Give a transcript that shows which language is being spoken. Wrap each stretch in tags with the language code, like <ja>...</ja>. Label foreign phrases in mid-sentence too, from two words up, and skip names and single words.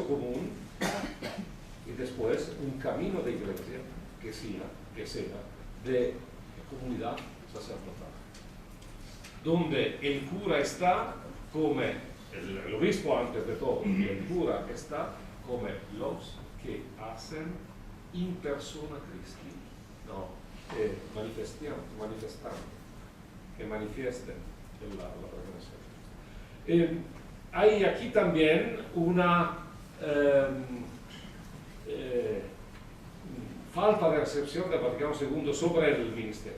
<es>común y después un camino de iglesia que sea de comunidad sacerdotal, donde el cura está como el obispo antes de todo, y el cura está como los que hacen</es> <la>in persona Christi,</la> <es>no, manifestando, que manifiesten la presencia. Hay aquí también una falta de recepción del Vaticano II sobre el ministerio.</es>